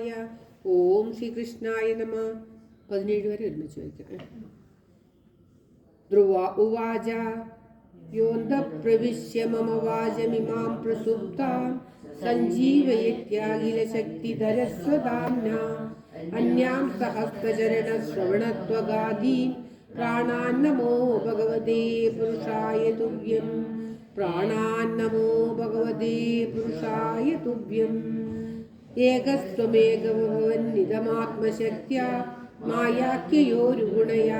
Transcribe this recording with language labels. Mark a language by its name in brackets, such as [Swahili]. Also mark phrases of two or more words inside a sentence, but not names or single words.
[Sanskrit] ഓം ശ്രീകൃഷ്ണായ നമ. [Malayalam] 17 വരെ ഒരുമിച്ച് വയ്ക്കാം. [Sanskrit] ധ്രുവ ഉവാച യോന്തഃപ്രവിശ്യ മമ വാചമിമാം പ്രസുപ്താം സഞ്ജീവയത്യാഖിലശക്തിധരസ്വധാംനാ अन्यां सहस्रचरणश्रवणत्वगादीन् प्राणान्नमो भगवते पुरुषाय तुभ्यं प्राणान्नमो भगवते पुरुषाय तुभ्यम् एकस्त्वमेकभवन्निदमात्मशक्त्या मायाख्ययोरुगुणया